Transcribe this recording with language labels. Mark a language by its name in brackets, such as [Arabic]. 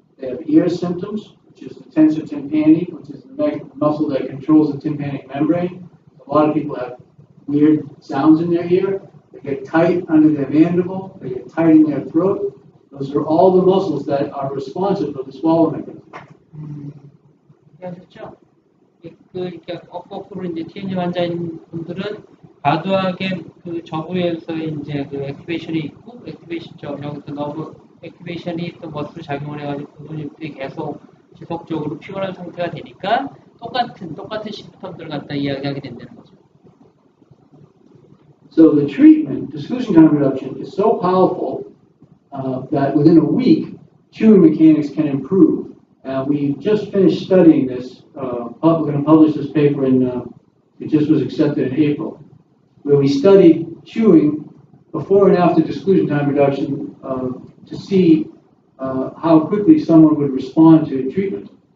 [English] They have ear symptoms, which is the tensor tympani, which is the muscle that controls the tympanic membrane. A lot of people have weird sounds in their ear. They get tight under their mandible. They get tight in their throat. Those are all the muscles that are responsive to the swallow mechanism. [Korean] 하셨죠? 이렇게 거꾸로 이제 TMD 환자인 분들은 과도하게 그 저부에서의 이제 그 액티베이션이 있고, 여기서 너브 액티베이션이 또 머슬 작용을 해가지고 그 근육들이 계속 지속적으로 피곤한 상태가 되니까 똑같은 시스템들 갖다 이야기하게 된다는 거죠. [English] So the treatment, disclusion time reduction, is so powerful that within a week, chewing mechanics can improve. We just finished studying this. We're going to publish this paper it just was accepted in April, where we studied chewing before and after disclusion time reduction to see how quickly someone would respond to treatment.